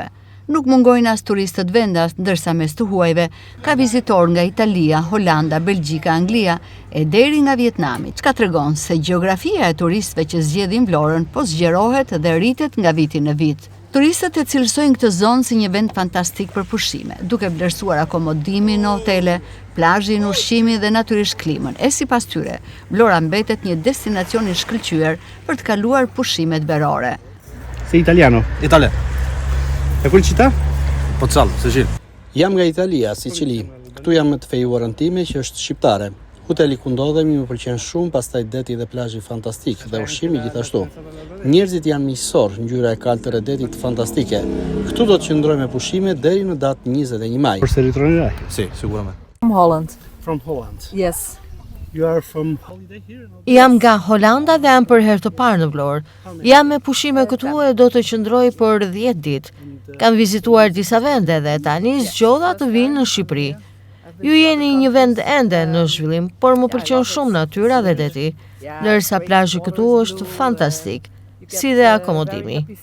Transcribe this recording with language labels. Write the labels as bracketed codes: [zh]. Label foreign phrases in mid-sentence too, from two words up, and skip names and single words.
[sq] Nuk mungojnë as turistët vendas, ndërsa mes të huajve ka vizitorë nga Italia, Holanda, Belgjika, Anglia e deri nga Vietnami, çka tregon se gjeografia e turistëve që zgjedhin Vlorën po zgjerohet dhe rritet nga viti në vit. Turistët e cilësojnë këtë zonë si një vend fantastik për pushime, duke vlerësuar akomodimin në hotele, plazhin, ushqimin dhe natyrisht klimën. E sipas tyre, Vlora mbetet një destinacion i shkëlqyer për të kaluar pushimet verore. [it] Sei italiano? Italian. E quel città? Pozzallo, Sicilia. [sq] Jam nga Italia, Sicili. Këtu jam me të fejuarën time që është shqiptare. Hoteli ku ndodhemi më pëlqen shumë, pastaj deti dhe plazhi fantastik dhe ushqimi gjithashtu. Njerëzit janë miqësor, ngjyra e kaltër e detit fantastike. Këtu do të qëndrojmë me pushime deri në datë 21 maj. [it] Forse ritornerai? Sì, sicuramente. [en] From Holland. From Holland. Yes. You are from holiday here? [sq] Jam nga Holanda dhe jam për herë të parë në Vlorë. Jam me pushime këtu e do të qëndroj për 10 ditë. Kam vizituar disa vende dhe tani zgjodha të vinë në Shqipëri. Ju jeni një vend ende në zhvillim, por më pëlqen shumë natyra dhe deti, ndërsa plazhi këtu është fantastik, si dhe akomodimi.